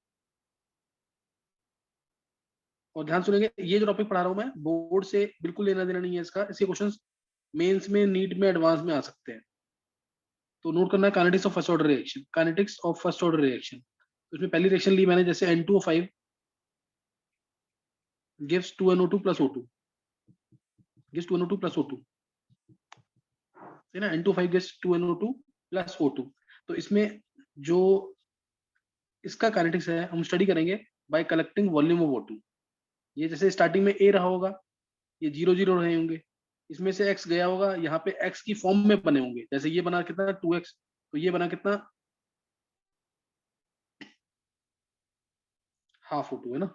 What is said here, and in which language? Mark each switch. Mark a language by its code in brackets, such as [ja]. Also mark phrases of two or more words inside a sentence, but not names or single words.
[hi] और ध्यान सुनेंगे, ये जो टॉपिक पढ़ा रहा हूं मैं, बोर्ड से बिल्कुल लेना देना नहीं है इसका। इसके क्वेश्चंस मेंस में, नीट में, एडवांस में आ सकते हैं। तो नोट करना है, [en] kinetics of first order reaction, kinetics of first order reaction. [hi] तो इसमें पहली रिएक्शन ली मैंने, जैसे [en] N2O5 gives 2NO2 plus O2, gives 2NO2 plus O2, [hi] है ना? [en] N2O5 gives 2NO2 plus O2। [hi] तो इसमें जो इसका काइनेटिक्स है, हम स्टडी करेंगे [en] by collecting volume of O2. [hi] ये जैसे स्टार्टिंग में A रहा होगा, ये 0 0 रहे होंगे, इसमें से x गया होगा, यहाँ पे x की फॉर्म में बने होंगे। जैसे ये बना कितना 2x, तो ये बना कितना हाफ O2, है ना?